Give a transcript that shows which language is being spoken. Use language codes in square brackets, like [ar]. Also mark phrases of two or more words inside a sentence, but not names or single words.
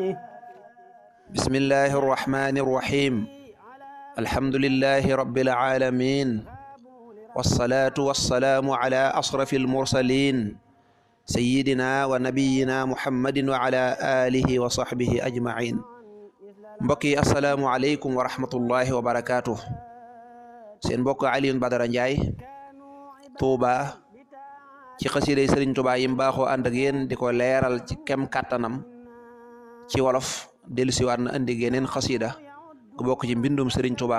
[ar] بسم الله الرحمن الرحيم الحمد لله رب العالمين والصلاة والسلام على أشرف المرسلين سيدنا ونبينا محمد وعلى آله وصحبه أجمعين mbokki السلام عليكم ورحمة الله وبركاته [wo] seen mbokk Alioune Badara Ndiaye Touba ci xasiday Sëriñ Touba yi mbaaxoo ànd ak yéen di ko leeral ci kem kàttanam ci wolof dellusiwaat na andi geneen xasida gu bokk ci mbindum Sëriñ Touba